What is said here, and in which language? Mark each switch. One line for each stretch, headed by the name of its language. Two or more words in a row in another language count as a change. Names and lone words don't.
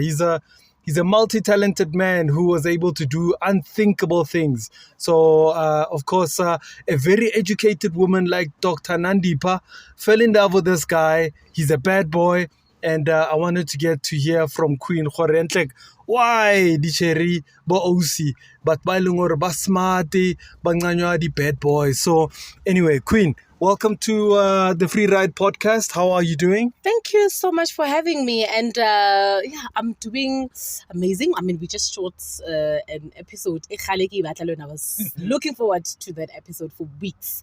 English: He's a multi-talented man who was able to do unthinkable things. So, of course, a very educated woman like Dr. Nandipa fell in love with this guy. He's a bad boy. And I wanted to get to hear from Queen.
Southern Sotho: why di cherry bo OC but ba leng hore ba smart ba nganywa di
English: bad boys. So anyway, Queen, welcome to the Free Ride podcast. How are you doing? Thank you so much for having me. And I'm doing amazing. I mean, we just shot an episode. I was looking forward to that episode for weeks.